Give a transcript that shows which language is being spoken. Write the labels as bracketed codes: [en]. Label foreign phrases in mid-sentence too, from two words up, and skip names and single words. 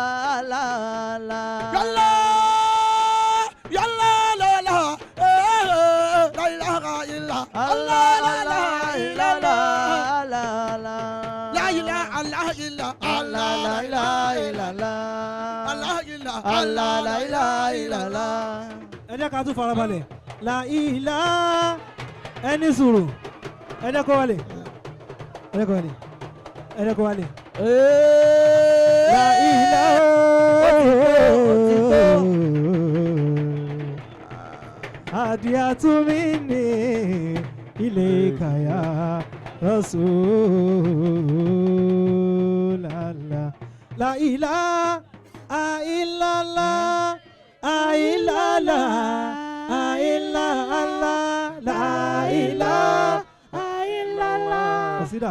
[ar] يا الله يا الله لا إله إلا الله لا إله إلا لا إله إلا الله لا إله إلا الله إلا الله لا إله إلا الله [yo] ẹ jẹ́ ká tún farabalẹ̀ [ar] لا إله [yo] ẹni sùúrù ẹ jẹ́ kó wálé ẹ jẹ́ kó wálé ẹ jẹ́ kó wálé. [ar] لا إله الهدية مني إليك يا رسول الله لا إله إلا الله إلا الله إلا الله لا إله إلا الله